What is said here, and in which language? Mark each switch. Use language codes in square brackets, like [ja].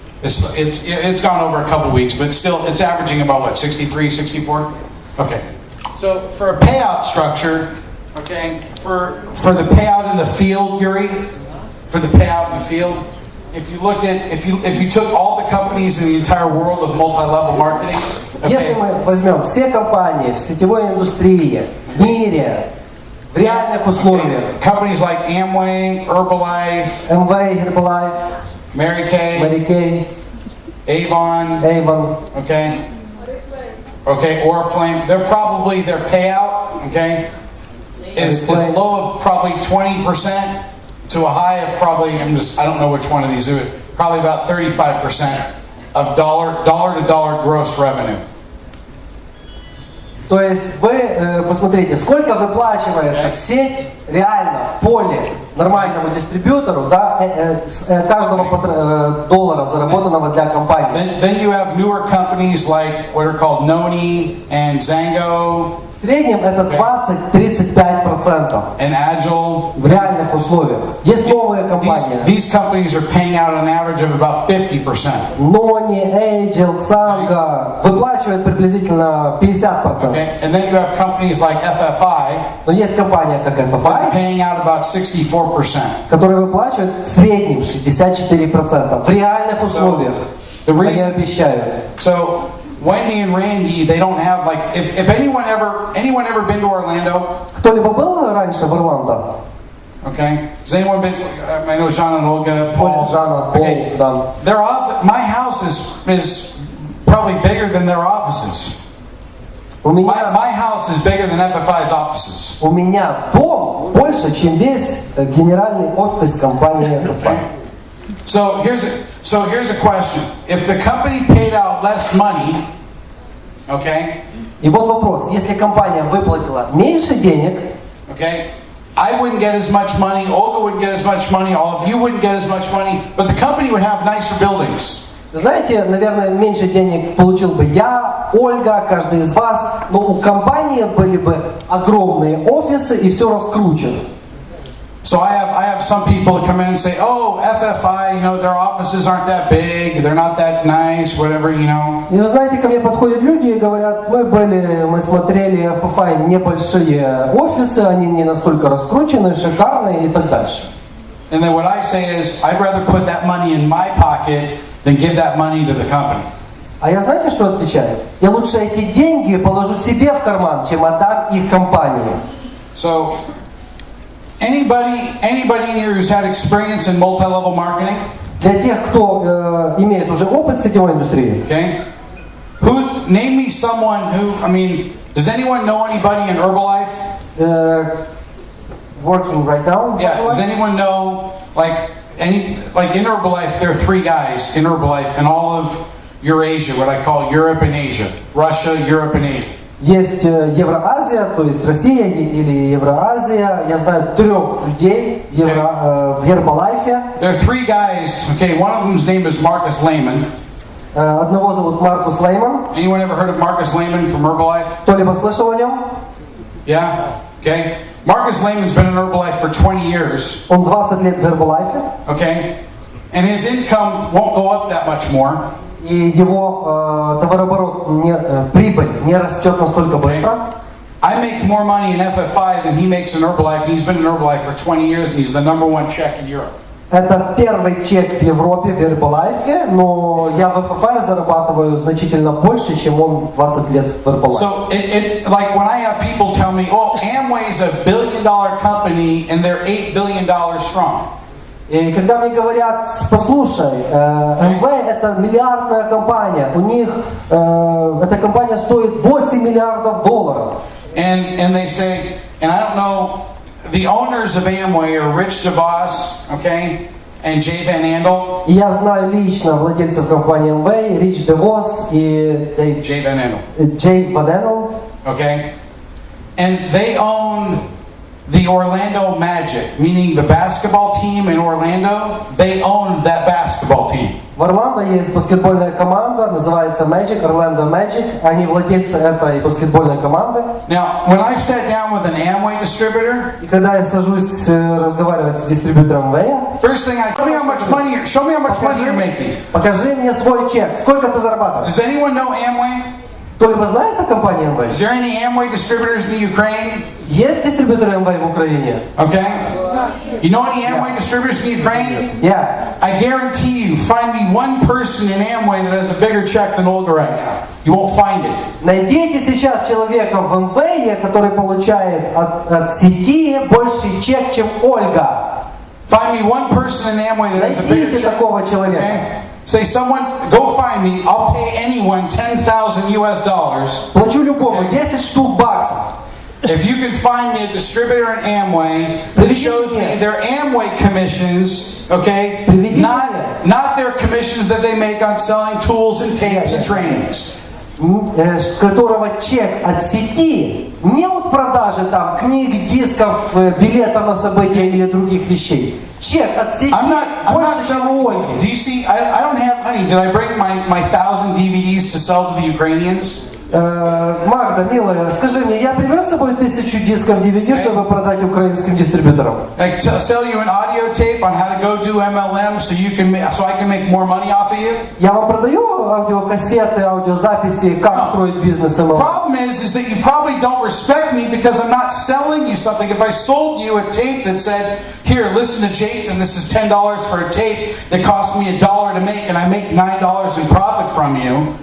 [en] It's gone over a couple weeks, but still, it's averaging about what, 63, 64? Okay. So for a payout structure, okay, for the payout in the field, Yuri, for the payout in the field, if you looked at, if you took all the companies in the entire world of multi-level marketing, [ru] Если мы возьмем все компании в сетевой индустрии, в мире, в реальных условиях, [en] companies like Amway, Herbalife, Amway, Herbalife, Mary Kay, Avon, okay, Oriflame, they're probably, their payout, okay, is low of probably 20% to a high of probably, I don't know which one of these do it, probably about 35% of dollar to dollar gross revenue. [ru] То есть вы посмотрите, сколько выплачивается в сеть реально в поле нормальному дистрибьютору, да, с каждого доллара, заработанного для компании. [en] Then you have newer companies like what are called Noni and Zango. [ru] В среднем это 20-35% [en] And Agile. [ru] в реальных условиях. Есть новые компании. [en] These companies are paying out an average of about 50%. [ru] Noni, Agile, Xanga выплачивают приблизительно 50%. [en] Okay. And then you have companies like FFI. [ru] Но есть компания как FFI, [en] paying out about 64%. [ru] которые выплачивают в среднем 64% в реальных условиях. Они обещают. [en] So Wendy and Randy, they don't have like if anyone ever been to Orlando? [ru] Кто-либо был раньше в Орландо? [en] Okay. Has anyone been? I know Jean and Olga, Paul. Okay. Their my house is probably bigger than their offices. My house is bigger than FFI's offices. [ru] У меня дом больше, чем весь генеральный офис компании FFI. [en] So here's a question. If the company paid out less money, okay? [ru] И вот вопрос. Если компания выплатила меньше денег, [en] okay, I wouldn't get as much money, Olga wouldn't get as much money, all of you wouldn't get as much money, but the company would have nicer buildings. [ru] знаете, наверное, меньше денег получил бы я, Ольга, каждый из вас, но у компании были бы огромные офисы и все раскручено. [en] So I have some people that come in and say, oh, FFI, you know, their offices aren't that big, they're not that nice, whatever, you know. [ru] И вы знаете, ко мне подходят люди и говорят, мы смотрели FFI небольшие офисы, они не настолько раскрученные, шикарные и так дальше. [en] And then what I say is, I'd rather put that money in my pocket than give that money to the company. [ru] А я знаете, что отвечаю? Я лучше эти деньги положу себе в карман, чем отдам их компании. [en] So anybody in here who's had experience in multi-level marketing? [ru] Для тех, кто имеет уже опыт сетевой индустрии. [en] Okay. Name me someone who, I mean, does anyone know anybody in Herbalife? Working right now? Yeah, does anyone know, like in Herbalife, there are 3 guys in Herbalife in all of Eurasia, what I call Europe and Asia. Russia, Europe and Asia. [ru] Есть Евроазия, то есть Россия или Евроазия. Я знаю 3 людей в Herbalife. [en] There are 3 guys, okay, one of them's name is Marcus Lehman. [ru] Одного зовут Маркус Лейман. [en] Anyone ever heard of Marcus Lehman from Herbalife? [ru] Кто-либо слышал о нем? [en] Yeah, okay. Marcus Lehman's been in Herbalife for 20 years. [ru] Он 20 лет в Herbalife. [en] Okay. And his income won't go up that much more. [ru] И его товарооборот, прибыль не растет настолько быстро. [en] I make more money in FFI than he makes in Herbalife. He's been in Herbalife for 20 years and he's the #1 check in Europe. [ru] Это первый чек в Европе, в Herbalife, но я в FFI зарабатываю значительно больше, чем он 20 лет в Herbalife. [en] So like when I have people tell me, oh, Amway is $1 billion company and they're $8 billion strong. [ru] И когда мне говорят, послушай, Amway это миллиардная компания, у них эта компания стоит $8 миллиардов. [en] And they say, and I don't know, the owners of Amway are Rich DeVos, okay, and Jay Van Andel. [ru] И я знаю лично владельцев компании Amway, Rich DeVos и [en] Jay Van Andel. [ru] Jay Van Andel. [en] Okay, and they own the Orlando Magic, meaning the basketball team in Orlando. They own that basketball team. [ru] В Орландо есть баскетбольная команда, называется Magic, Orlando Magic. Они владельцы этой баскетбольной команды. [en] Now, when I've sat down with an Amway distributor, [ru] И когда я сажусь разговаривать с дистрибьютором Вэя, [en] first thing show me how much money you're making. [ru] покажи мне свой чек, сколько ты зарабатываешь. [en] Does anyone know Amway? [ru] Кто-либо знает о компании Amway? [en] Is there any Amway distributors in the Ukraine? [ru] Есть дистрибьюторы Amway в Украине? [en] Okay. You know any Amway distributors in the Ukraine? [ru] Я. [en] I guarantee you, find me one person in Amway that has a bigger check than Olga right now. You won't find it. [ru] Найдите сейчас человека в Amway, который получает от сети больший чек, чем Ольга. [en] Find me one person in Amway that has a bigger [ru] Найдите [en] check. [ru] такого человека. [en] Okay? Say someone, go find me. I'll pay anyone $10,000. [ru] Плачу любому 10 штук баксов. [en] If you can find me a distributor in Amway that shows me their Amway commissions, okay, not their commissions that they make on selling tools and tapes and trainings. [ru] Которого чек от сети, не от продажи там книг, дисков, билетов на события или других вещей. Чек от сети больше, чем у Ольги. [en] Do you see? I don't have money. Did I bring my 1,000 DVDs to sell to the Ukrainians? [ru] Магда, милая, скажи мне, я привез с собой 1000 дисков DVD, чтобы продать украинским дистрибьюторам? [en] Like sell you an audio tape on how to go do MLM so I can make more money off of you? [ru] Я вам продаю аудиокассеты, аудиозаписи, как строить бизнес MLM. [en] Problem is that you probably don't respect me because I'm not selling you something. If I sold you a tape that said, here, listen to Jason, this is $10 for a tape that cost me $1 to make and I make $9 in profit from you.